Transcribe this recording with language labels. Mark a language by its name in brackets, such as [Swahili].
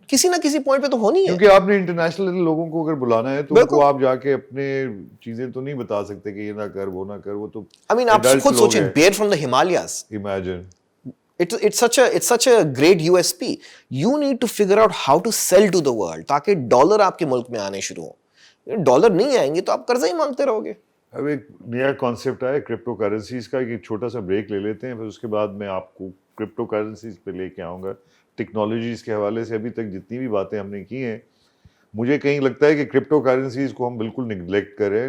[Urdu] کسی نہ کسی پوائنٹ پہ تو ہونی ہے. کیونکہ آپ نے انٹرنیشنل لوگوں کو اگر بلانا ہے تو ان کو آپ جا کے اپنے چیزیں تو نہیں بتا سکتے کہ یہ نہ کر وہ نہ کر, وہ تو [English] I mean [Urdu] آپ خود سوچیں, [English] Bear from the Himalayas, imagine. It's such a great USP. You need to figure out how to sell to the world [Urdu] تاکہ ڈالر آپ کے ملک میں آنے شروع ہوں. ڈالر نہیں آئیں گے تو آپ قرضہ ہی مانگتے رہو گے. اب ایک نیا کانسیپٹ آیا کرپٹو کرنسیز کا, ایک چھوٹا سا بریک لے لیتے ہیں, پھر اس کے بعد میں آپ کو کرپٹو کرنسیز پہ لے کے آؤں گا. ٹیکنالوجیز کے حوالے سے ابھی تک جتنی بھی باتیں ہم نے کی ہیں, مجھے کہیں لگتا ہے کہ کرپٹو کرنسیز کو ہم بالکل نگلیکٹ کر رہے ہیں.